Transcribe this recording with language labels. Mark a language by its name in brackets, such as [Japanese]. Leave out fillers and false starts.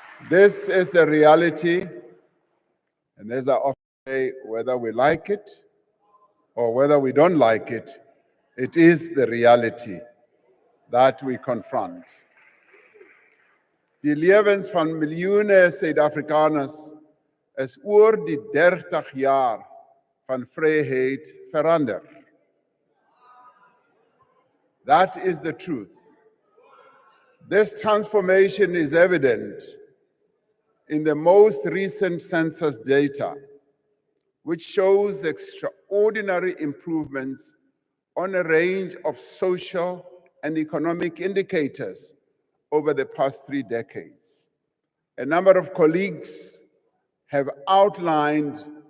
[English] This is a reality, and as I often say, whether we like it or whether we don't like it, it is the reality that we confront. [Afrikaans] Die lewens van miljoene Suid-Afrikaners is oor die 30 jaar van vryheid verander. [English] That is the truth. This transformation is evident in the most recent census data, which shows extraordinary improvements on a range of social and economic indicators over the past 3 decades. A number of colleagues have outlined